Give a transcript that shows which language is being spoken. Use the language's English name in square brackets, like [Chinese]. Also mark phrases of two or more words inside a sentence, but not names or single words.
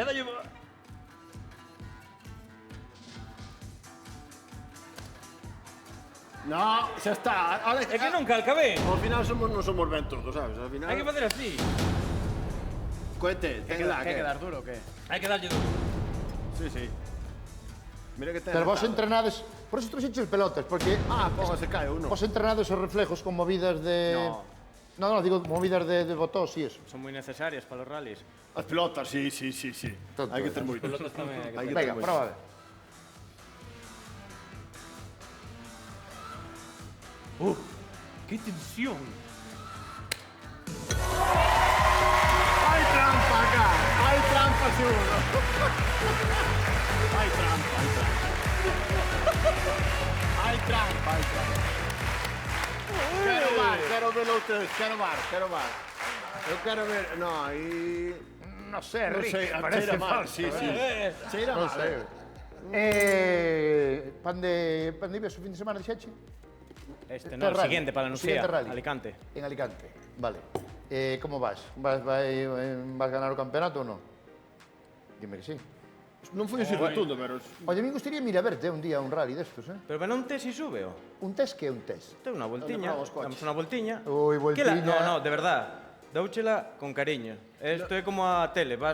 [Galician] No, xa está. É que non calca ben. Ao final non somos ben todos, sabes? Ao final... Hai que facer así. Cohete, ten lag, [Spanish] ¿Qué quedar duro o qué? [Galician] Hai que darlle duro. Sí. Mira que ten Pero vos retardo. entrenades, [Spanish] por eso [Galician] trouxeches pelotas, porque [Spanish] Se cae uno. [Galician] vos entrenades os reflejos con movidas de... No, digo movidas de botós [Spanish] y eso. Son muy necesarias para los rallies. [Galician] As pelotas, sí. Tonto, Hai que ter moito. Pelotas tamén hai que Hai que Venga, ter moito. prova a ver. [Spanish] ¡Qué tensión! [Galician] Hai trampa acá, hai trampa seguro. Hai trampa. Hai trampa. Quero ver outra, quero bar. Eu quero ver, no, aí... [Spanish] No sé, [Galician] Non Rick, sei, parece cheira mal, falso. sí. Cheira Non mal, sei. Pan de Ibes o fin de semana dixeche? [Spanish] Este, Este no, el rally, siguiente, para la el siguiente Nucía, rally. Alicante. [Galician] En Alicante, vale. Como vas? Vas ganar o campeonato ou non? [Spanish] Dime que sí. [Galician] Non foi así rotundo, pero... [Spanish] Oye, a mí gustaría ir a verte un día a un rally destos, eh? Pero ven un test y sube, ¿o? [Galician] Un test que é un test? [Spanish] Dame una voltiña, probamos coches. damos una voltiña. Ui, ¿Qué la- [Galician] voltiña. No, de verdad. Dáuchela con cariño. Esto é como a tele, vas